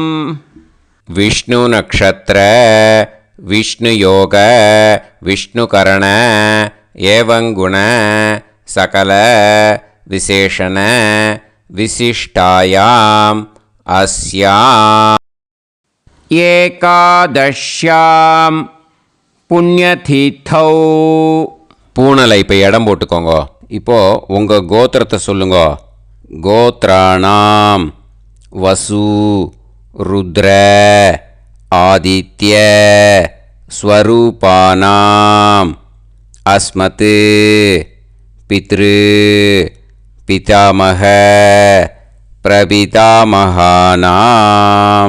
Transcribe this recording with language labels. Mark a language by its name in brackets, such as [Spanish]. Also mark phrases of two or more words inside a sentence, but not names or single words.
[Sanskrit] विष्णु नक्षत्र विष्णु योग विष्णुकरण एवं गुण सकल विशेषण विशिष्टायाम् अस्याम् एकादश्याम् पुण्यतीर्थौ. [Tamil] பூனலை இப்போ இடம் போட்டுக்கோங்க. இப்போது உங்கள் கோத்திரத்தை சொல்லுங்க. [Sanskrit] गोत्राणाम् वसु रुद्र आदित्य स्वरूपाणाम् अस्मत् पितृ पितामह प्रपितामहानाम्.